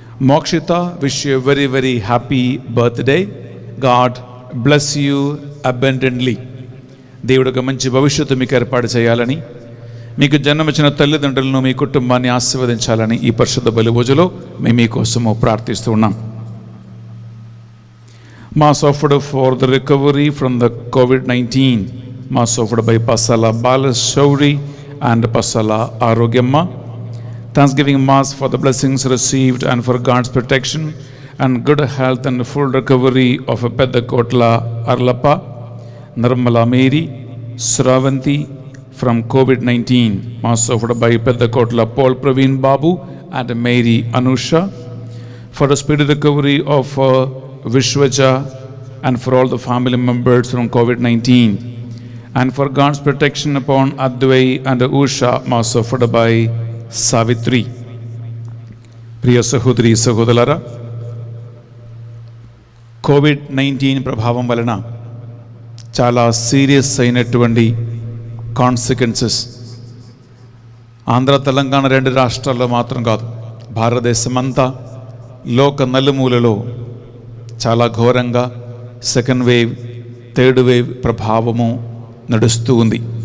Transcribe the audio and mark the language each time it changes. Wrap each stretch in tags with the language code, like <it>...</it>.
<en>Mokshita, wish you a very very happy birthday. God bless you abundantly.</en> <te>దేవుడు ఒక మంచి భవిష్యత్తు మీకు ఏర్పాటు చేయాలని, మీకు జన్మనిచ్చిన తల్లిదండ్రులను మీ కుటుంబాన్ని ఆశీర్వదించాలని ఈ పరిశుద్ధ బలి పూజలో మేము మీకోసము ప్రార్థిస్తూ ఉన్నాం.</te> <en>Mass offered for the recovery from the COVID-19, Mass offered by Pasala Balashauri and Pasala Arogyamma. Thanksgiving Mass for the blessings received and for God's protection and good health and full recovery of Pedakotla Arlappa, Nirmala Mary, Sravanti from COVID-19, Mass offered by Pedakotla Paul Praveen Babu and Mary Anusha, for the speedy recovery of Vishwaja and for all the family members from COVID-19, and for God's protection upon Advai and Usha, Mass offered by Savitri.</en> <te>ప్రియ సహోదరి సహోదరులారా, COVID-19 ప్రభావం వలన చాలా serious అయినటువంటి consequences Andhra Telangana 2 రాష్ట్రాల్లో మాత్రం కాదు, భారతదేశమంతా లోక నలుమూలలో చాలా ఘోరంగా సెకండ్ వేవ్, థర్డ్ వేవ్ ప్రభావము నడుస్తూ ఉంది.</te>